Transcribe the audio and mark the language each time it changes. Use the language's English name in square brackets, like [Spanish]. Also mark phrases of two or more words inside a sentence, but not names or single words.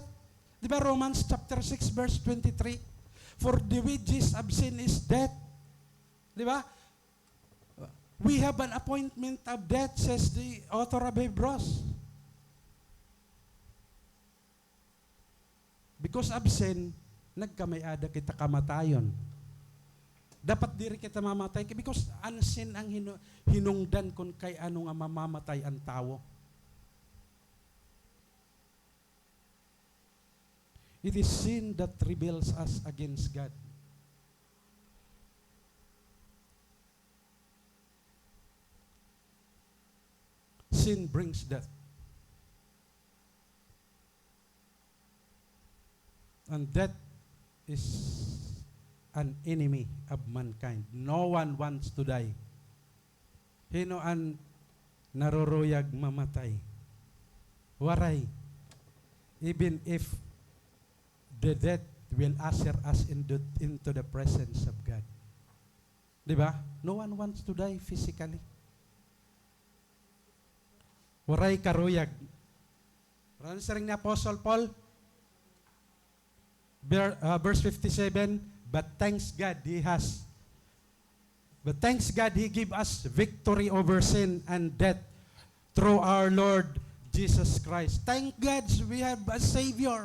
[English] Diba Romans chapter 6 verse 23? For the wages of sin is death. [Waray] Diba? [English] We have an appointment of death, says the author of Hebrews. Because of sin, [Waray] nagkamayada kita kamatayon. Dapat diri kita mamatay because ang sin ang hinungdan kung kay ano nga mamamatay ang tao. [English] It is sin that rebels us against God. Sin brings death. And death is an enemy of mankind. No one wants to die. [Waray] Hino an naruruyag mamatay. Waray. [English] Even if the death will usher us into the presence of God. [Waray] Diba? [English] No one wants to die physically. [Waray] Waray karuyag. Ano sa ring ni Apostle Paul? [English] Verse 57, But thanks God He gave us victory over sin and death through our Lord Jesus Christ. Thank God we have a Savior.